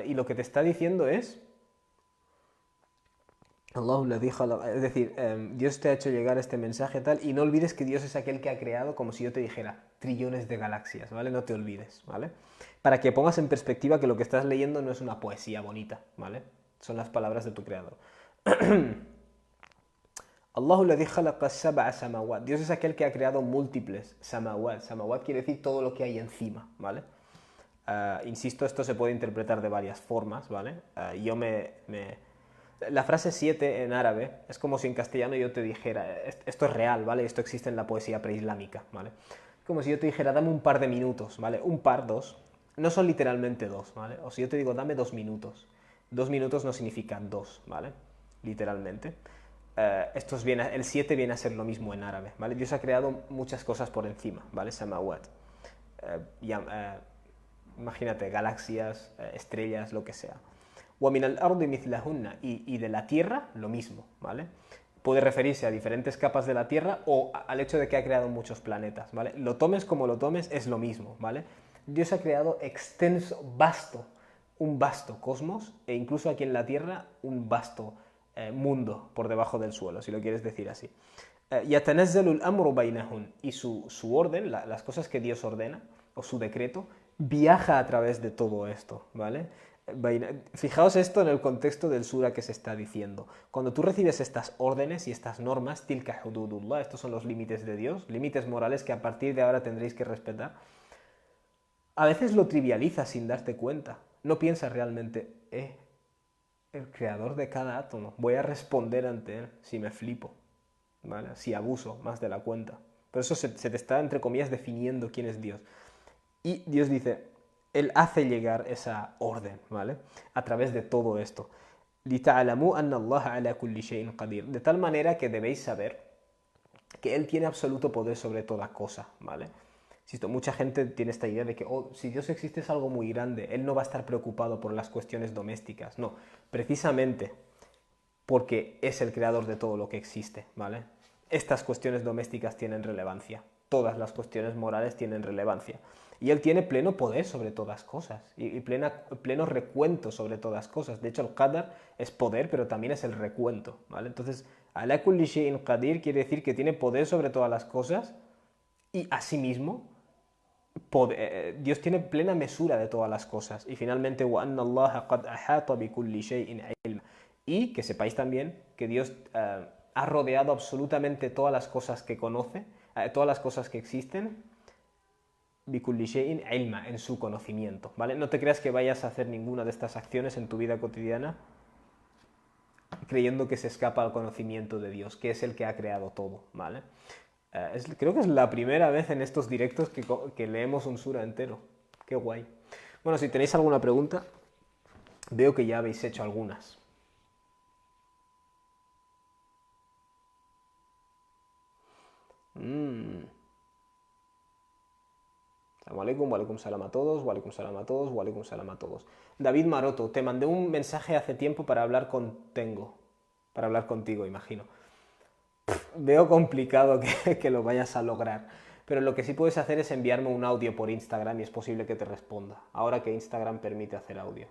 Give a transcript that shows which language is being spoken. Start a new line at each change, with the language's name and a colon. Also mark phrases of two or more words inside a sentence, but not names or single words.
Spanish: Y lo que te está diciendo es... Es decir, Dios te ha hecho llegar este mensaje tal, y no olvides que Dios es aquel que ha creado, como si yo te dijera, trillones de galaxias, ¿vale? No te olvides, ¿vale? Para que pongas en perspectiva que lo que estás leyendo no es una poesía bonita, ¿vale? Son las palabras de tu creador.
Arabic: اللَّهُ الَّذِي خَلَقَ سَبْعَ سَمَاوَاتٍ.
Spanish: Dios es aquel que ha creado múltiples samawat. Samawat quiere decir todo lo que hay encima, ¿vale? Insisto, esto se puede interpretar de varias formas, ¿vale? La frase 7 en árabe es como si en castellano yo te dijera, esto es real, ¿vale? Esto existe en la poesía preislámica, ¿vale? Como si yo te dijera, dame un par de minutos, ¿vale? Un par, dos, no son literalmente dos, ¿vale? O si yo te digo, dame 2 minutos. 2 minutos no significa dos, ¿vale? Literalmente. El 7 viene a ser lo mismo en árabe, ¿vale? Dios ha creado muchas cosas por encima, ¿vale? Samawat. Imagínate, galaxias, estrellas, lo que sea.
Arabic: وَمِنَ الْأَرْضِ مِثْلَهُنَّ
Spanish: y de la tierra, lo mismo, ¿vale? Puede referirse a diferentes capas de la Tierra o al hecho de que ha creado muchos planetas, ¿vale? Lo tomes como lo tomes, es lo mismo, ¿vale? Dios ha creado extenso, un vasto cosmos e incluso aquí en la Tierra un vasto mundo por debajo del suelo, si lo quieres decir así.
Arabic: يَتَنَزَّلُ الْأَمْرُ بَيْنَهُنْ
Spanish: y su orden, las cosas que Dios ordena, o su decreto, viaja a través de todo esto, ¿vale? Fijaos esto en el contexto del sura que se está diciendo. Cuando tú recibes estas órdenes y estas normas,
Arabic: تِلْكَ حُدُودُ اللَّهِ,
Spanish: estos son los límites de Dios, límites morales que a partir de ahora tendréis que respetar, a veces lo trivializas sin darte cuenta. No piensas realmente, el creador de cada átomo, voy a responder ante él si me flipo, ¿vale? Si abuso más de la cuenta. Por eso se te está, entre comillas, definiendo quién es Dios. Y Dios dice, Él hace llegar esa orden, ¿vale? A través de todo esto.
Arabic: لِتَعْلَمُوا أَنَّ اللَّهَ عَلَى كُلِّ شَيْءٍ قَدِيرٌ.
Spanish: De tal manera que debéis saber que Él tiene absoluto poder sobre toda cosa, ¿vale? Mucha gente tiene esta idea de que si Dios existe es algo muy grande, Él no va a estar preocupado por las cuestiones domésticas. No, precisamente porque es el creador de todo lo que existe, ¿vale? Estas cuestiones domésticas tienen relevancia, todas las cuestiones morales tienen relevancia. Y Él tiene pleno poder sobre todas cosas y pleno recuento sobre todas cosas. De hecho, el qadar es poder, pero también es el recuento, ¿vale? Entonces,
Arabic: عَلَى كُلِّ شَيْءٍ قَدِيرٌ
Spanish: quiere decir que tiene poder sobre todas las cosas y asimismo Dios tiene plena mesura de todas las cosas. Y finalmente,
Arabic: وَأَنَّ اللَّهَ قَدْ أَحَاطَ بِكُلِّ شَيْءٍ عِلْمًا.
Spanish: Y que sepáis también que Dios ha rodeado absolutamente todas las cosas que conoce, todas las cosas que existen,
Arabic: بِكُلِّ شَيْءٍ عِلْمًا,
Spanish: en su conocimiento, ¿vale? No te creas que vayas a hacer ninguna de estas acciones en tu vida cotidiana creyendo que se escapa al conocimiento de Dios, que es el que ha creado todo, ¿vale? Creo que es la primera vez en estos directos que leemos un sura entero. Qué guay. Bueno, si tenéis alguna pregunta, veo que ya habéis hecho algunas.
Arabic: السَّلَامُ عَلَيْكُمْ، وَعَلَيْكُمُ السَّلَامُ
Spanish: a todos,
Arabic: وَعَلَيْكُمُ السَّلَامُ
Spanish: a todos,
Arabic: وَعَلَيْكُمُ السَّلَامُ
Spanish: a todos. David Maroto, te mandé un mensaje hace tiempo para hablar contigo, imagino. Veo complicado que lo vayas a lograr, pero lo que sí puedes hacer es enviarme un audio por Instagram y es posible que te responda, ahora que Instagram permite hacer audios.